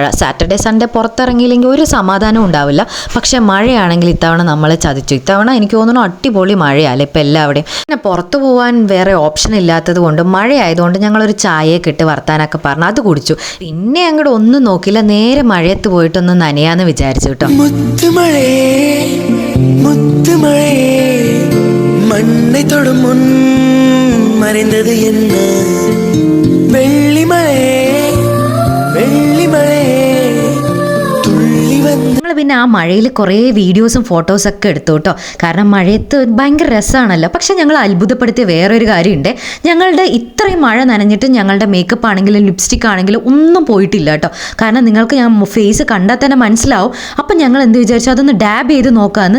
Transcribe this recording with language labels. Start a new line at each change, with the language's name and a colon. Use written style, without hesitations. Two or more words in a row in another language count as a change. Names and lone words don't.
English: Saturday Sunday
Malayalam: പുറത്തിറങ്ങിയില്ലെങ്കിൽ ഒരു സമാധാനം ഉണ്ടാവില്ല. പക്ഷേ മഴയാണെങ്കിൽ ഇത്തവണ നമ്മളെ ചതിച്ചു. ഇത്തവണ എനിക്ക് തോന്നുന്നു അടിപൊളി മഴയല്ലേ ഇപ്പം എല്ലാവിടെയും. പിന്നെ പുറത്തു പോകാൻ വേറെ ഓപ്ഷൻ ഇല്ലാത്തത് കൊണ്ട് മഴയായതുകൊണ്ട് ഞങ്ങളൊരു ചായയൊക്കെ ഇട്ട് വർത്താനൊക്കെ പറഞ്ഞു അത് കുടിച്ചു. പിന്നെ അങ്ങോട്ട് ഒന്നും നോക്കില്ല, നേരെ മഴയത്ത് പോയിട്ടൊന്ന് നനയാന്ന് വിചാരിച്ചു കേട്ടോ.
Tamil: மண்ணை தொடும் முன் மறைந்தது என்ன வெள்ளிமழை வெள்ளிமழை
Malayalam: ഞങ്ങൾ പിന്നെ ആ മഴയിൽ കുറേ വീഡിയോസും ഫോട്ടോസൊക്കെ എടുത്തു കേട്ടോ. കാരണം മഴയത്ത് ഭയങ്കര രസമാണല്ലോ. പക്ഷെ ഞങ്ങൾ അത്ഭുതപ്പെടുത്തിയ വേറൊരു കാര്യമുണ്ട്. ഞങ്ങളുടെ ഇത്രയും മഴ നനഞ്ഞിട്ട് ഞങ്ങളുടെ മേക്കപ്പ് ആണെങ്കിലും ലിപ്സ്റ്റിക് ആണെങ്കിലും ഒന്നും പോയിട്ടില്ല കേട്ടോ. കാരണം നിങ്ങൾക്ക് ഞാൻ ഫേസ് കണ്ടാൽ തന്നെ മനസ്സിലാവും. അപ്പം ഞങ്ങൾ എന്ത് വിചാരിച്ചു, അതൊന്ന് ഡാബ് ചെയ്ത് നോക്കാമെന്ന്.